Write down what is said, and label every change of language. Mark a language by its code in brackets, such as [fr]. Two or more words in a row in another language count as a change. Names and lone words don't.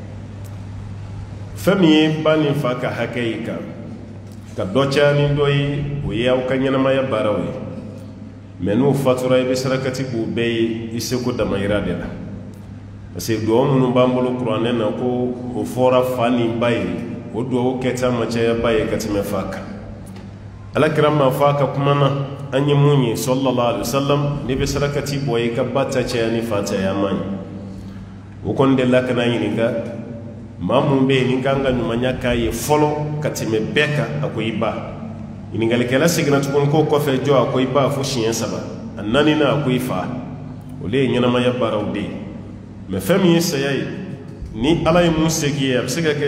[bm] fɛn min ye ba ni fa ka hakɛ ye ka dɔ caya ni dɔ ye o ye aw ka ɲɛnamaya baaraw ye mɛ n'o fatura i bɛ sarakati k'o bɛɛ ye i seko damayira de la [fr] parce que [bm] duwawu minnu b'an bolo kuranɛ na ko o fɔra fa ni ba ye o duwawu kɛta ma caya ba ye ka tɛmɛ fa kan alakira ma fa ka kuma na an ye mun ye [ar] صلى الله عليه وسلم [bm] n'i bɛ sarakati bɔ i ka ba ta caya ni fa caya man ye o kɔni de la kana ɲininka maa mun bɛ yen ni kan ka ɲumanya k'a ye fɔlɔ ka tɛmɛ bɛɛ kan a ko i ba ɲininkalikɛla seginna tuguni k'o kɔfɛ jɔ a ko i ba fo siɲɛ 3 a 4nan a ko i fa o de ye ɲɛnamaya baaraw de ye mɛ fɛn min ye saya ye ni ala ye mun segi ye a bɛ se ka kɛ i